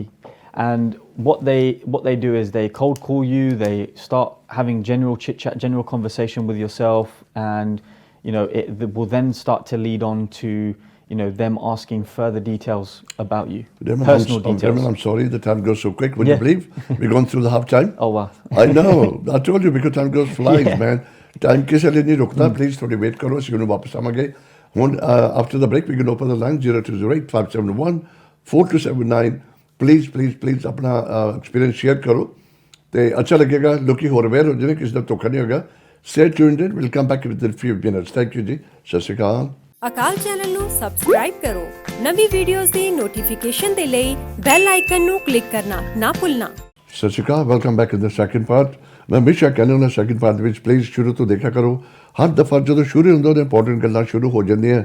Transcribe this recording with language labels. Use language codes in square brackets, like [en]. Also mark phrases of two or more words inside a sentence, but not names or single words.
[en] And what they do is they cold call you, they start having general chit chat, general conversation with yourself, and it will then start to lead on to them asking further details about you, personal details. I'm sorry, the time goes so quick. Would you believe we're going through the half time? Oh wow. I know. I told you because time goes flies, Yeah. [pa] man. Time ਕਿਸੇ ਲਈ ਨਹੀਂ ਰੁਕਦਾ. Please ਥੋੜੀ ਵੇਟ ਕਰੋ ਅਸੀਂ ਉਹਨੂੰ ਵਾਪਸ ਆਵਾਂਗੇ. [en] ਹੁਣ after the break we can open the line 0208 571 4279. [pa] Please ਆਪਣਾ [en] experience share [pa] ਕਰੋ ਤੇ ਅੱਛਾ ਲੱਗੇਗਾ ਲੋਕੀ ਹੋਰ ਅਵੇਅਰ ਹੋ ਜਾਣੇ ਕਿਸੇ ਦਾ ਧੋਖਾ ਨਹੀਂ ਹੋਗਾ. [en] Stay tuned in. We'll come back within a few minutes. Thank you [pa] ਜੀ. ਸਤਿ ਸ਼੍ਰੀ ਅਕਾਲ. ਅਕਾਲ ਚੈਨਲ ਨੂੰ ਸਬਸਕ੍ਰਾਈਬ ਕਰੋ ਨਵੀਂ ਵੀਡੀਓਜ਼ ਦੀ ਨੋਟੀਫਿਕੇਸ਼ਨ ਦੇ ਲਈ [en] bell icon [pa] ਨੂੰ ਕਲਿੱਕ ਕਰਨਾ ਨਾ ਭੁੱਲਣਾ. ਸਤਿ ਸ਼੍ਰੀ ਅਕਾਲ. [en] welcome back in the second part. [pa] ਮੈਂ ਹਮੇਸ਼ਾ ਕਹਿੰਦਾ ਹੁੰਦਾ [en] second part [pa] ਵਿੱਚ ਪਲੀਜ਼ ਸ਼ੁਰੂ ਤੋਂ ਦੇਖਿਆ ਕਰੋ. ਹਰ ਦਫਾ ਜਦੋਂ ਸ਼ੁਰੂ ਹੁੰਦਾ ਤਾਂ ਇੰਪੋਰਟੈਂਟ ਗੱਲਾਂ ਸ਼ੁਰੂ ਹੋ ਜਾਂਦੀਆਂ.